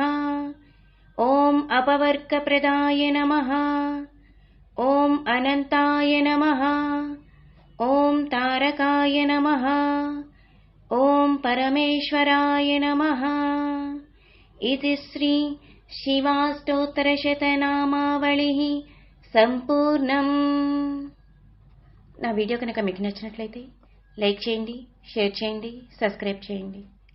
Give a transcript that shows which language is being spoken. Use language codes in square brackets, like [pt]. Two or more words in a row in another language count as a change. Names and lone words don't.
[sa] ॐ अपवर्गप्रदाय नमः। ॐ अनन्ताय नमः। ॐ तारकाय नमः। ॐ परमेश्वराय नमः। इति श्री శివాష్టోత్తరశతనామావళిః సంపూర్ణం. [te] నా వీడియో కనుక మీకు నచ్చినట్లయితే లైక్ చేయండి, షేర్ చేయండి, సబ్స్క్రైబ్ చేయండి.